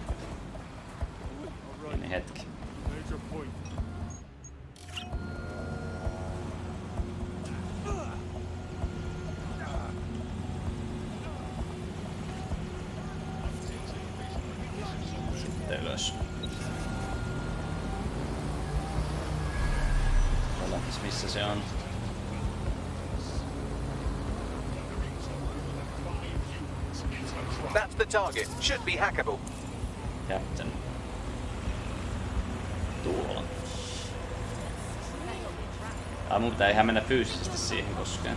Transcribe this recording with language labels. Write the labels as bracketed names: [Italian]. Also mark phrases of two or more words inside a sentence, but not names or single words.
[Finnish] Pieni hetki. Ylös. Lähtis missä se on. [English] That's the target. Should be hackable. Captain. [Finnish] Tuolla. Mun pitää ihan mennä fyysisesti siihen koskaan.